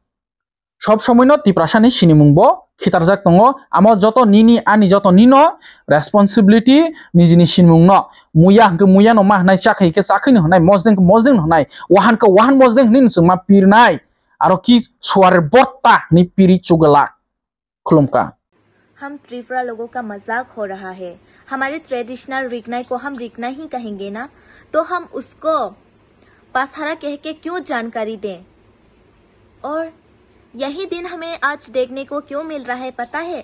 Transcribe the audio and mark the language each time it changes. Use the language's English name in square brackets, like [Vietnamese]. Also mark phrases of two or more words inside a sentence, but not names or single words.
[Kok Borok] सब समयनो तिप्रासानि सिनिमुंबो खितारजाक दङो आमो जत निनि आनि जत निनो रेसपन्सिबिलिटी निजिनि सिनिमुंनो मुया हंके मुया नो मा हनाय चाखै के चाखैनो हनाय मजदें हनाय वाहान के वाहान मजदें हनि जों मा पिरनाय आरो की सुवार बर्ता नि पिरि चुगला खुलुमका। [Hindi] हम त्रिपुरा लोगों का मजाक हो रहा है। हमारे ट्रेडिशनल रिगनाई को हम रिगना ही कहेंगे ना, तो हम उसको पासहारा कह के क्यों जानकारी दें? और यही दिन हमें आज देखने को क्यों मिल रहा है पता है?